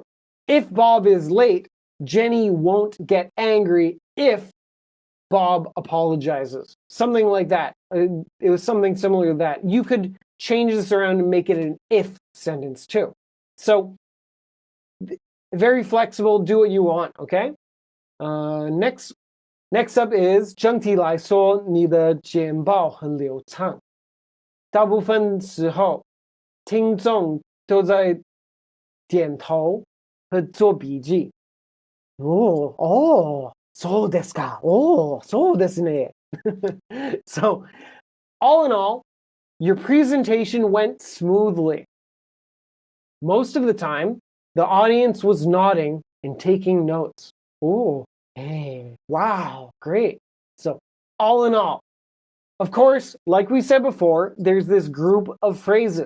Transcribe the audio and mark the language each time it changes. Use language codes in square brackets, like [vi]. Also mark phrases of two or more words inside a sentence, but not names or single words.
[en] If Bob is late, Jenny won't get angry if Bob apologizes. Something like that. It was something similar to that. You could change this around and make it an if sentence too. So, very flexible, do what you want, okay? Next up is [zh] 整体来说，你的简报很流畅。大部分时候，听众都在点头和做笔记。 [ja] そうですか。そうですね。 [en] So, all in all, your presentation went smoothly. Most of the time, the audience was nodding and taking notes. Hey, wow, great. So, all in all, of course, like we said before, there's this group of phrases.